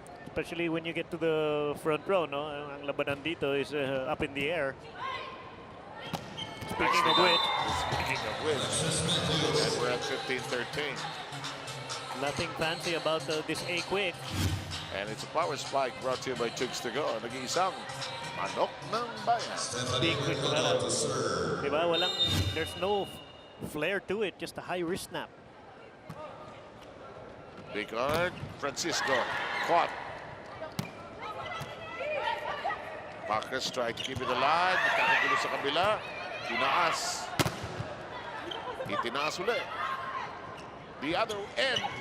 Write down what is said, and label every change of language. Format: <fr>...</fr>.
<en>Especially when you get to the front row, no?</en> <tl>Ang labanan dito</tl> <en>is up in the air. Speaking of which. And we're at 15-13. Nothing fancy about this A-Quick. And it's a power spike brought to you by Chooks to go.</en> <tl>Nag-iisang manok ng bayan. Big quick na lang. Diba? Walang,</tl> <en>there's no flair to it, just a high wrist snap. Big guard, Francisco. Caught. Marcus tried to keep it alive.</en> <tl>Nagkakagulo sa kabila. Tinaas. Itinaas ulit.</tl> <en>The other end.</en>